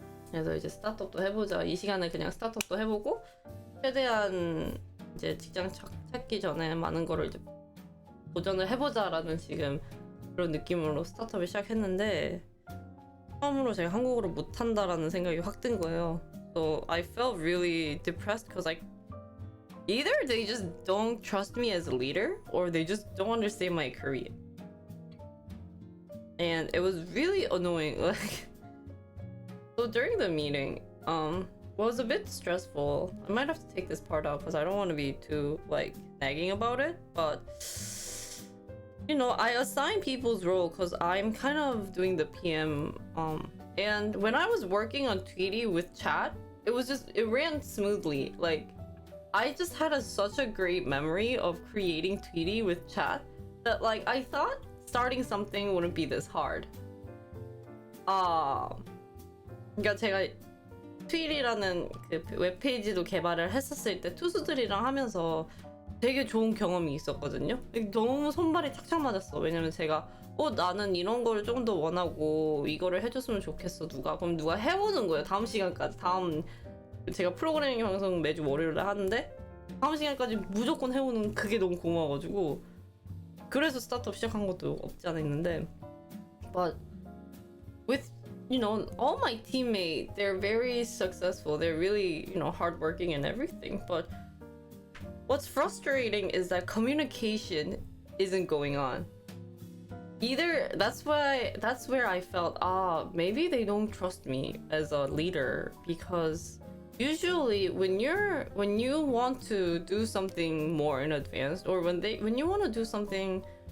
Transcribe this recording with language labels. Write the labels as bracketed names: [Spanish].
[Korean] 그래서 이제 스타트업도 해보자. 이 시간에 그냥 스타트업도 해보고 최대한 이제 직장 찾기 전에 많은 거를 이제 도전을 해보자라는 지금 그런 느낌으로 스타트업을 시작했는데 처음으로 제가 한국어를 못한다라는 생각이 확 든 거예요. [English] So I felt really depressed because like either they just don't trust me as a leader or they just don't understand my Korean. And it was really annoying. Like so during the meeting, was a bit stressful. I might have to take this part out because I don't want to be too like nagging about it, but you know, I assign people's role because I'm kind of doing the PM. And when I was working on Tweety with chat, it ran smoothly. Like, I just had such a great memory of creating Tweety with chat that like I thought starting something wouldn't be this hard. [Korean] 그러니까 제가 트윗이라는 그 웹페이지도 개발을 했었을 때 투수들이랑 하면서 되게 좋은 경험이 있었거든요. 너무 손발이 착착 맞았어. 왜냐면 제가 나는 이런 거를 조금 더 원하고 이거를 해줬으면 좋겠어. 그럼 누가 해보는 거예요. 다음 시간까지. 제가 프로그래밍 방송 매주 월요일에 하는데 다음 시간까지 무조건 해오는 그게 너무 고마워가지고 그래서 스타트업 시작한 것도 없지 않아 있는데 [English] but with you know all my teammates they're very successful. They're really hardworking and everything, but what's frustrating is that communication isn't going on. Either that's where I felt maybe they don't trust me as a leader because usually when you want to do something more in advance or when you want to do something